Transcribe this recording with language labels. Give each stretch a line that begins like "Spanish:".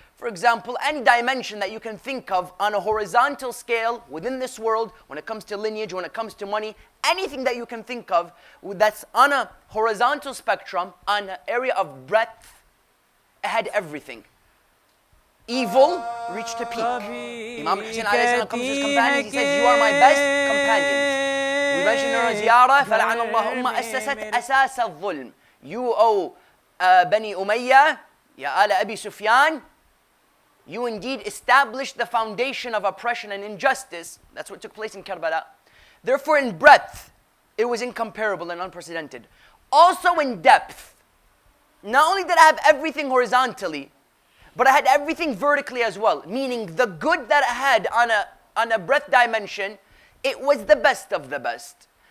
English: For example, any dimension that you can think of on a horizontal scale within this world, when it comes to lineage, when it comes to money, anything that you can think of that's on a horizontal spectrum, on an area of breadth, it had everything. Evil reached a peak. Imam Hussain comes to his companions, he says, "You are my best companions." We mentioned in our ziyarah,
Arabic: فَلَعَنَ اللَّهُ أُمَّ أَسَّسَتْ أَسَاسَ الظُّلْمِ.
English: You, O Bani Umayyah, Ya Ala Abi Sufyan, you indeed established the foundation of oppression and injustice. That's what took place in Karbala. Therefore, in breadth, it was incomparable and unprecedented. Also in depth, not only did I have everything horizontally, but I had everything vertically as well, meaning the good that I had on a breadth dimension, it was the best of the best.